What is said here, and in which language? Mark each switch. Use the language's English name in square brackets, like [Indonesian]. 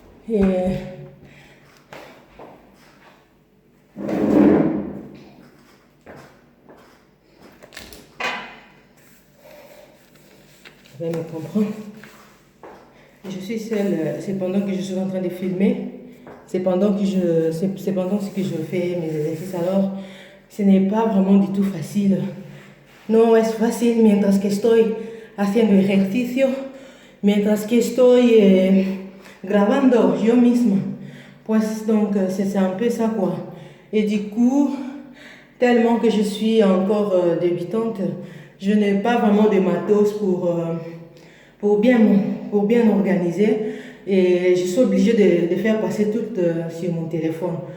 [French] Et vous allez me comprendre. Je suis seule, c'est pendant que je suis en train de filmer, c'est pendant ce que je fais mes exercices. Alors, ce n'est pas vraiment du tout facile. [Spanish] No es fácil mientras que estoy haciendo ejercicio, mientras que estoy grabando yo misma. [French] Pues donc, c'est un peu ça quoi. Et du coup, tellement que je suis encore débutante, je n'ai pas vraiment de matos pour bien organiser. Et je suis obligée de faire passer tout sur mon téléphone.